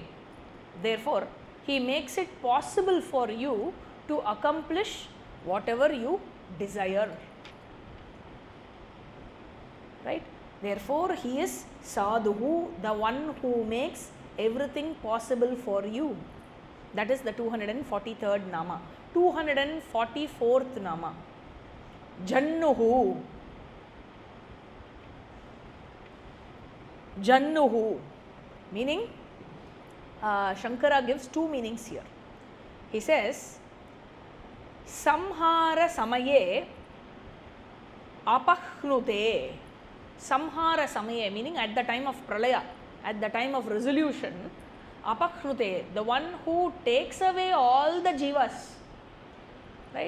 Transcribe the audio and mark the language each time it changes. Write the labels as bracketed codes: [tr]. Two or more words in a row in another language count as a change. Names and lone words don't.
[en] Therefore, he makes it possible for you to accomplish whatever you desire. Right? Therefore, he is Sadhu, the one who makes everything possible for you. That is the 243rd Nama. 244th Nama. Jannuhu. Jannuhu, meaning Shankara gives two meanings here. He says, [sa] Samhara Samaye Apahnute. Samhara Samaye, [en] meaning at the time of Pralaya, at the time of resolution, Apahnute, the one who takes away all the jivas, right?